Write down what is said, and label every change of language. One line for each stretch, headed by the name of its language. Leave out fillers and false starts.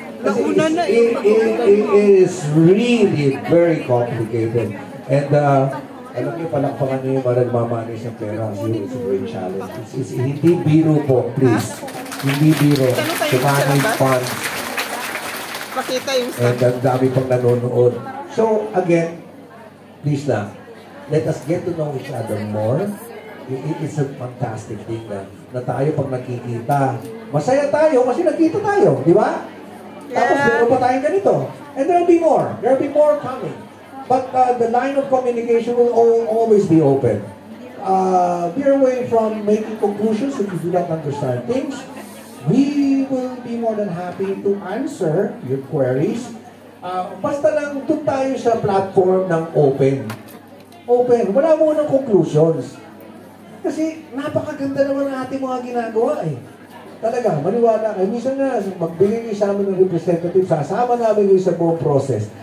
English: Kasi it is really very complicated.
Filipino: And alam niyo, palakpakan niyo yung mga nagmamanis ng pera.
English: It's a great challenge.
Filipino: Hindi biro po,
English: please.
Filipino: Hindi biro.
English: To manage funds.
Filipino: Pakita yung and ang dami pang nanonood.
English: So, again, please lang, let us get to know each other more. It is a fantastic thing
Filipino: na tayo pag nakikita. Masaya tayo kasi nakita tayo, di ba? Tapos meron pa tayong ganito.
English: And there'll be more. There'll be more coming. But the line of communication will always be open. Veer away from making conclusions if you do not understand things. We will be more than happy to answer your queries.
Filipino: Basta lang doon tayo sa platform ng open. Open. Wala mo ng conclusions. Kasi napakaganda naman ang ating mga ginagawa eh. Talaga, maniwala kayo. Minsan na, magbigay kayo sa amin ng representative, sasama namin kayo sa buong process.